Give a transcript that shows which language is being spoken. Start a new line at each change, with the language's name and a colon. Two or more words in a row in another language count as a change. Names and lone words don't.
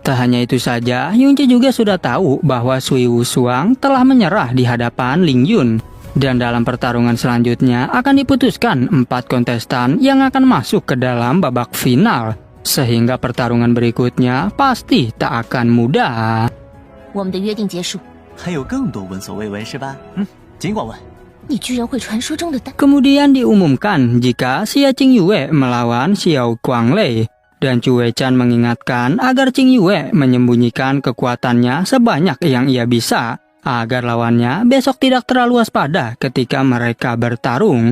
Indonesian: Tak hanya itu saja, Yunce juga sudah tahu bahwa Sui Wushuang telah menyerah di hadapan Ling Yun. Dan dalam pertarungan selanjutnya akan diputuskan 4 kontestan yang akan masuk ke dalam babak final. Sehingga pertarungan berikutnya pasti tak akan mudah.
Chinese: 我们的约定结束。还有更多闻所未闻是吧？尽管问。你居然会传说中的单。
Indonesian: Kemudian diumumkan jika Xia Qingyue melawan Xiao Guanglei. Dan Chu Weichan mengingatkan agar Qingyue menyembunyikan kekuatannya sebanyak yang ia bisa, agar lawannya besok tidak terlalu waspada ketika mereka bertarung.